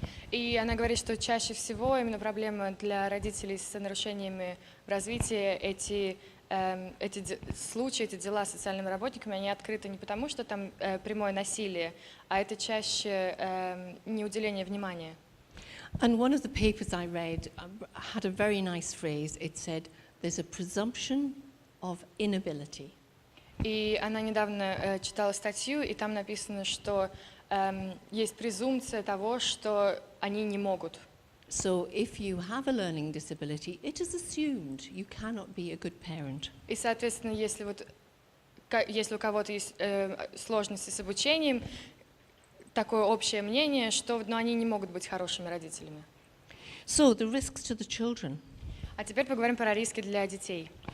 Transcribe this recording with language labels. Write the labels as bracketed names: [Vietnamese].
[Russian] И она говорит, что чаще всего именно проблема для родителей с нарушениями в развитии эти случаи, эти дела с социальными работниками, они открыты не потому, что там прямое насилие, а это чаще неуделение внимания. [English] And one of the papers I read had a very nice phrase. It said, "There's a presumption of inability." [Russian] И она недавно читала статью, и там написано, что есть презумпция того, что они не могут. [English] So if you have a learning disability, it is assumed you cannot be a good parent. [Russian] И, соответственно, если у кого-то есть сложности с обучением, такое общее мнение, что они не могут быть хорошими родителями. [English] So the risks to the children. [Russian] А теперь поговорим про риски для детей.